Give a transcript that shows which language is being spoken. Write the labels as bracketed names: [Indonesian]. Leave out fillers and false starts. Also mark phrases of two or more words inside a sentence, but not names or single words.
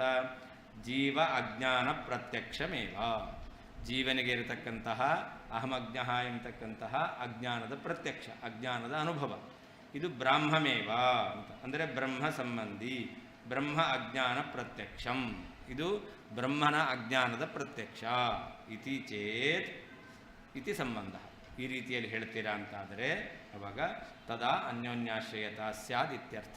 [Sanskrit] ಜೀವ ಅಜ್ಞಾನ ಪ್ರತ್ಯಕ್ಷಮೇವ, [Kannada] ಜೀವನಿಗೆ ಇರತಕ್ಕಂತಹ ಅಹಮಜ್ಞ ಎಂಬತಕ್ಕಂತಹ ಅಜ್ಞಾನದ ಪ್ರತ್ಯಕ್ಷ, ಅಜ್ಞಾನದ ಅನುಭವ. ಇದು ಬ್ರಾಹ್ಮಮೇವ ಅಂತ, ಅಂದರೆ ಬ್ರಹ್ಮ ಸಂಬಂಧಿ, [Sanskrit] ಬ್ರಹ್ಮ ಅಜ್ಞಾನ ಪ್ರತ್ಯಕ್ಷಂ, [Kannada] ಇದು ಬ್ರಹ್ಮನ ಅಜ್ಞಾನದ ಪ್ರತ್ಯಕ್ಷ [Sanskrit] ಇತಿ ಚೇತ್ ಇತಿ ಸಂಬಂಧ. [Kannada] ಈ ರೀತಿಯಲ್ಲಿ ಹೇಳ್ತೀರಾ ಅಂತಾದರೆ ಅವಾಗ [Sanskrit] ತದಾ ಅನ್ಯೋನ್ಯಾಶ್ರಯತಾ ಸ್ಯಾದ್ ಇತ್ಯರ್ಥ.